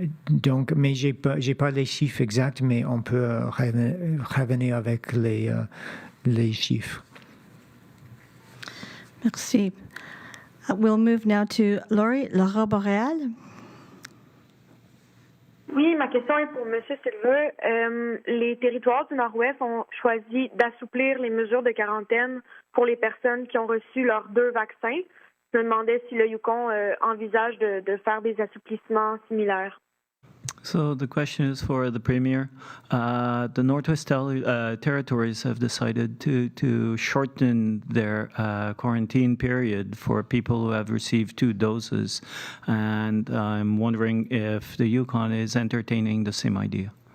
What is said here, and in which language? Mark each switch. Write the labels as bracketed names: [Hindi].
[French] Donc, mais j'ai pas les chiffres exacts, mais on peut revenir avec les chiffres. Merci. [English] We'll move now to Laura Boréal. [French] Oui, ma question est pour M. Silva. Les territoires du Nord-Ouest ont choisi d'assouplir les mesures de quarantaine pour les personnes qui ont reçu leurs 2 vaccins. je me demandais si le Yukon envisage de faire des assouplissements similaires. [English] So the question is for the Premier. The Northwest Territories have decided to shorten their quarantine period for people who have received 2 doses. And I'm wondering if the Yukon is entertaining the same idea.